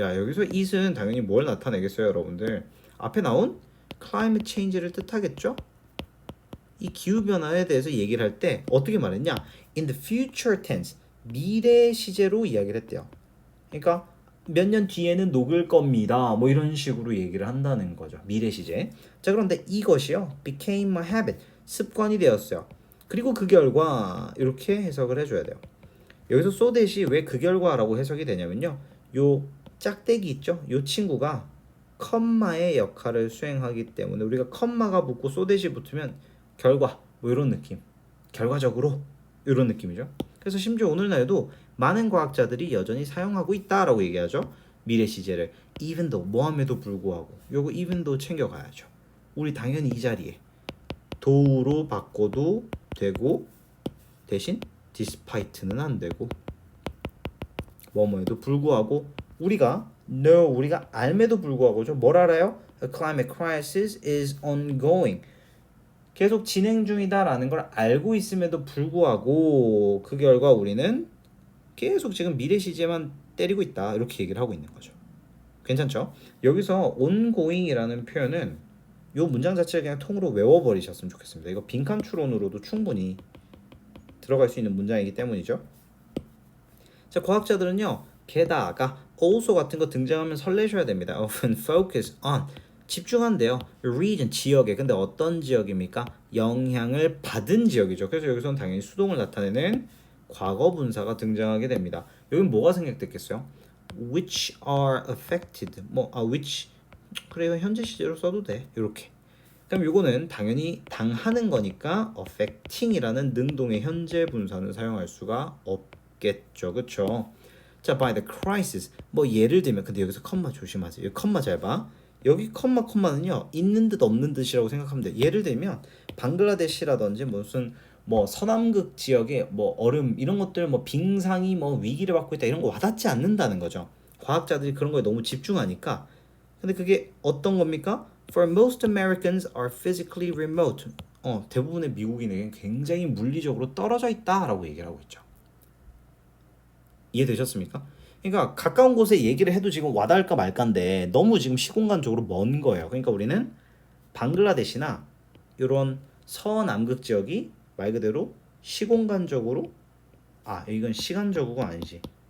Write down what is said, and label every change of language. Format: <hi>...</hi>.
<ko>야, 여기서 it은 당연히 뭘 나타내겠어요, 여러분들? 앞에 나온 climate change를 뜻하겠죠? 이 기후변화에 대해서 얘기를 할 때 어떻게 말했냐?</ko> <en>in the future tense,</en> <ko>미래 시제로 이야기를 했대요. 그러니까 몇 년 뒤에는 녹을 겁니다. 뭐 이런 식으로 얘기를 한다는 거죠. 미래 시제. 자, 그런데 이것이요.</ko> <en>became a habit,</en> <ko>습관이 되었어요. 그리고 그 결과 이렇게 해석을 해줘야 돼요. 여기서 so that이 왜 그 결과라고 해석이 되냐면요. 요 짝대기 있죠? 요 친구가 컴마의 역할을 수행하기 때문에 우리가 컴마가 붙고 so that이 붙으면 결과 뭐 이런 느낌. 결과적으로 이런 느낌이죠. 그래서 심지어 오늘날에도 많은 과학자들이 여전히 사용하고 있다라고 얘기하죠. 미래 시제를 even though 뭐함에도 불구하고 요거 even though 챙겨가야죠. 우리 당연히 이 자리에 thoug로 바꿔도 되고 대신 despite는 안 되고 뭐뭐에도 불구하고 우리가 know 우리가 알매도 불구하고죠. 뭘 알아요?</ko> <en>A climate crisis is ongoing.</en> <ko>계속 진행 중이다라는 걸 알고 있음에도 불구하고 그 결과 우리는 계속 지금 미래 시제만 때리고 있다 이렇게 얘기를 하고 있는 거죠. 괜찮죠? 여기서 ongoing이라는 표현은 이 문장 자체를 그냥 통으로 외워버리셨으면 좋겠습니다. 이거 빈칸 추론으로도 충분히 들어갈 수 있는 문장이기 때문이죠. 자, 과학자들은요 게다가 also 같은 거 등장하면 설레셔야 됩니다.</ko> <en>often focus on</en> <ko>집중한대요. region 지역에. 근데 어떤 지역입니까? 영향을 받은 지역이죠. 그래서 여기서는 당연히 수동을 나타내는 과거 분사가 등장하게 됩니다. 여긴 뭐가 생략됐겠어요?</ko> <en>which are affected.</en> <ko>which 그래 현재 시제로 써도 돼. 이렇게. 그럼 요거는 당연히 당하는 거니까 affecting이라는 능동의 현재 분사는 사용할 수가 없겠죠.</ko> <en>그쵸? 자, by the crisis.</en> <ko>예를 들면 근데 여기서 컴마 조심하세요. 여기 컴마 잘 봐. 여기 컴마는요. 있는 듯 없는 듯이라고 생각하면 돼요. 예를 들면 방글라데시라든지 무슨 서남극 지역에 얼음 이런 것들 빙상이 위기를 받고 있다 이런 거 와닿지 않는다는 거죠. 과학자들이 그런 거에 너무 집중하니까. 근데 그게 어떤 겁니까?</ko> <en>For most Americans are physically remote.</en> <ko>대부분의 미국인에겐 굉장히 물리적으로 떨어져 있다라고 얘기를 하고 있죠. 이해되셨습니까? 그러니까 가까운 곳에 얘기를 해도 지금 와닿을까 말까인데 너무 지금 시공간적으로 먼 거예요. 그러니까 우리는 방글라데시나 이런 서남극 지역이 말 그대로 시공간적으로 이건 시간적으로가 아니지.</ko>